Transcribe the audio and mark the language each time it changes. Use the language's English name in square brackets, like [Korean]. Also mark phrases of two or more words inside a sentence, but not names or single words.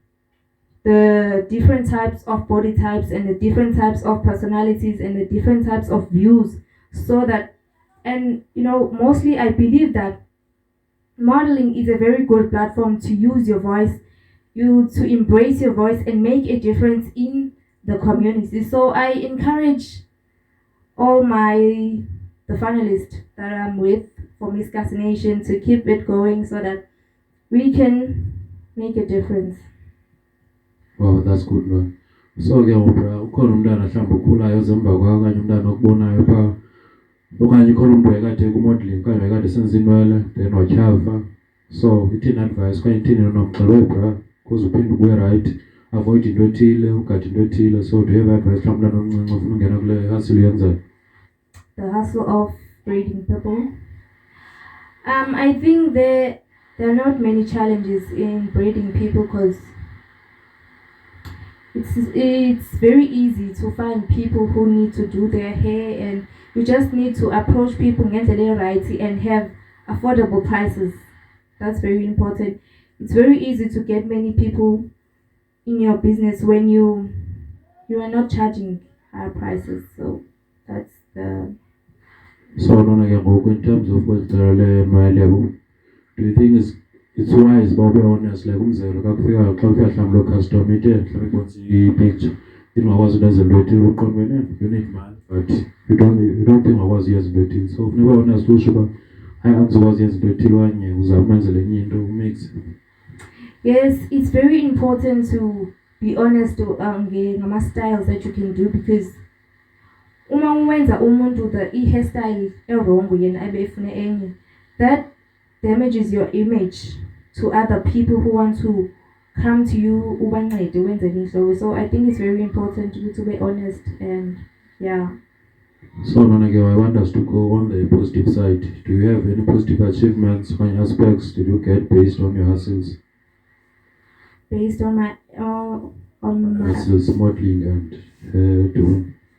[English] the different types of body types and the different types of personalities and the different types of views, so that, and mostly I believe that modeling is a very good platform to use your voice, to embrace your voice and make a difference in the community. So I encourage all the finalists that I'm with for Miss Kasination to keep it going, so that we can make a difference. Wow, that's good, man. [Xhosa] So ke ukhona umntana mhlawumbe okhulayo ozemva kwakho, okanye umntana okubonayo phaa, okanye khona umuntu ekade kumodeling okanye ekade senza inwele then watyhafa. So ithini advice okanye ithini nomxelo webra kuze uphinde ubuye right, avoid into ethile, ugade into ethile? [English] So do you have advice [Xhosa] mhlawumbe umntana omncinci ofuna ungena kule hustle uyenzayo? [English] The hustle of breeding people. I think there are not many challenges in breeding people, because it's very easy to find people who need to do their hair, and you just need to approach people ngendlela right and have affordable prices. That's very important. It's very easy to get many people in your business when you are not charging higher prices. So that's the. So in terms of what level, do you think it's wise but be honest, like [Xhosa] umzekelo kakufika xa ufika mhlawumbi lo customer ithe mhlawumbi ibonisa i-picture ingakwazi into ezinto ethile, [English] uqondwene you need money but you don't think [Xhosa] ungakwazi uyenza into ethile. So funeka honest usho uba hayi angizokwazi uyenza into ethile okanye uzama umenzela enye into umix. [English] Yes, it's very important to be honest ngama-styles that you can do, because [Xhosa] uma uwenza umuntu i-hairstyle e-wrong yena abe efune enye, [English] that damages your image to other people who want to come to you [Xhosa] ubancede wenze inhlobo. [English] So I think it's very important to be honest, and yeah. So I want us to go on the positive side. Do you have any positive achievements or aspects did you get based on your hustles? Based on my hustles, modeling and doing.